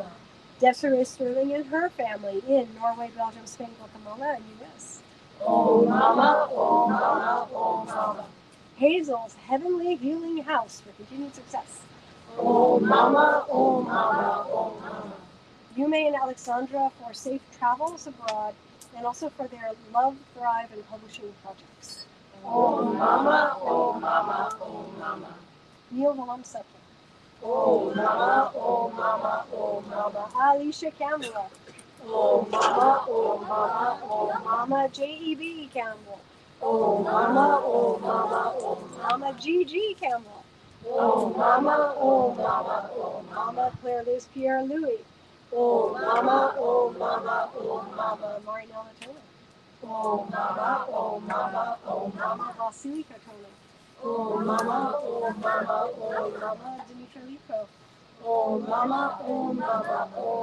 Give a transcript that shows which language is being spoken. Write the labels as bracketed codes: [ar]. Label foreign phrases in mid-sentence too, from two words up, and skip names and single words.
[en] Desiree Sterling and her family in Norway, Belgium, Spain, Guatemala, and U.S. Om Mama, Om Mama, Om Mama. Hazel's Heavenly Healing House for continued success. Oh Mama, oh Mama, oh Mama. Yume and Alexandra for safe travels abroad and also for their Love, Thrive, and publishing projects. Oh Mama, oh Mama, oh Mama. Neil Valam Sutta. Oh Mama, oh Mama, oh Mama. Alicia Campbell. Oh Mama, oh Mama, oh Mama J.E.B. Campbell. Oh Mama, oh Mama, oh Mama G.G. Campbell. Oh Mama, oh Mama, oh Mama Claire Liz Pierre Louis. Oh Mama, oh Mama, oh Mama. Marinella Turner. Oh Mama, oh Mama, oh Mama Vasilika Turner. Oh Mama, oh Mama, oh Mama Dimitra Liko. Oh Mama, oh Mama, oh